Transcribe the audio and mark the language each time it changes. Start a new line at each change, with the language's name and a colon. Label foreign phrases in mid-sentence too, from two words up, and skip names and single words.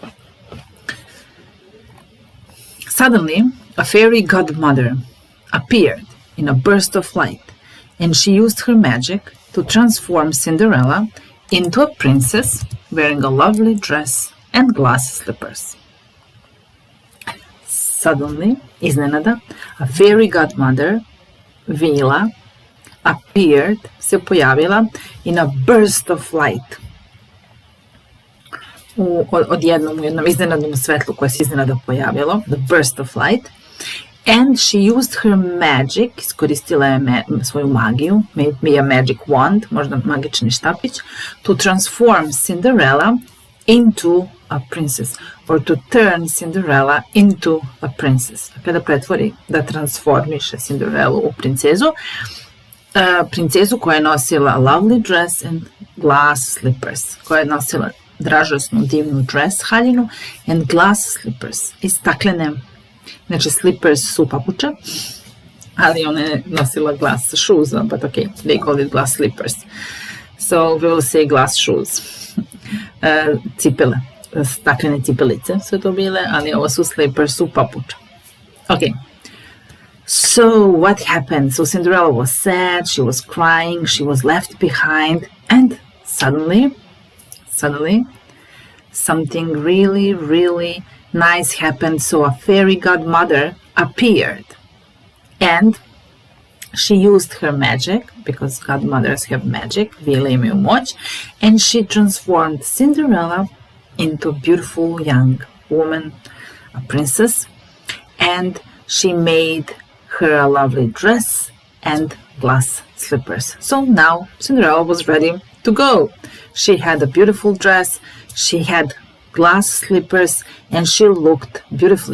English: Suddenly, a fairy godmother appeared in a burst of light, and she used her magic to transform Cinderella into a princess wearing a lovely dress and glass slippers. Suddenly, iznenada, a fairy godmother, Vila, appeared,
Serbian: se pojavila
English: in a burst of light.
Serbian: U jednom iznenadnom svetlu koje se iznenada pojavilo,
English: the burst of light, and she used her magic,
Serbian: iskoristila je svoju magiju,
English: maybe a magic wand,
Serbian: možda magični štapić,
English: to transform Cinderella into a princess, or to turn Cinderella into a princess.
Serbian: Da transformiše Cinderellu u princezu koja je nosila
English: a lovely dress and glass slippers,
Serbian: koja je nosila dražasnu, divnu dress haljinu
English: and glass slippers,
Serbian: i staklene, znači slippers su papuče, ali ona je nosila
English: glass shoes, but okay, they call it glass slippers. So we will say glass shoes.
Serbian: Cipele, staklene cipelice su to bile, ali ovo su slippers, su papuče.
English: Okay. So what happened? So Cinderella was sad, she was crying, she was left behind, and suddenly, something really, really nice happened. So a fairy godmother appeared, and She used her magic, because godmothers have magic,
Serbian: vile imaju moć,
English: and she transformed Cinderella into a beautiful young woman, a princess, and she made her a lovely dress and glass slippers. So now Cinderella was ready to go. She had a beautiful dress, she had glass slippers, and she looked beautifully.